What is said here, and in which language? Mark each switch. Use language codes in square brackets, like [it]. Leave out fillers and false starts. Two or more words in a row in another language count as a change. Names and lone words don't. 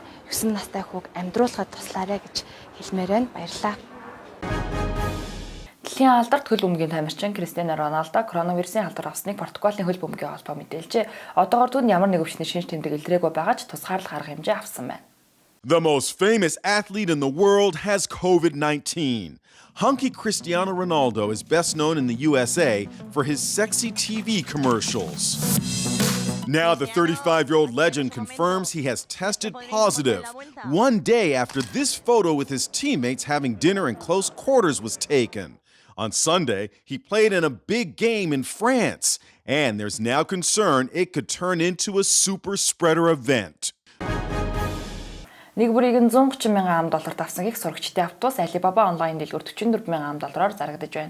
[mn] 9 настай хүүг амьдруулахад туслаарай гэж хэлмээр байна. Баярлалаа. Дэлхийн алдарт хөл бөмбөгийн тамирчин Кристиано Роналдо коронавирусын алдар авсныг Португалийн хөл бөмбөгийн холбоо мэдээлжээ. Одоогоор түүнд ямар нэг өвчнөр шинж тэмдэг илрээгүй байгаа ч тусгаарлах арга хэмжээ авсан байна. [en] The most famous athlete in the world has COVID-19. Hunky Cristiano Ronaldo is best known in the USA for his sexy TV commercials. Now the 35-year-old legend confirms he has tested positive one day after this photo with his teammates having dinner in close quarters was taken. On Sunday, he played in a big game in France, and there's now concern it could turn into a super spreader event. [mn] Нэг бүрийг нь $130,000 авсан гих сурагчдын автобус Alibaba онлайн дэлгүүр $44,000-аар зарагдаж байна.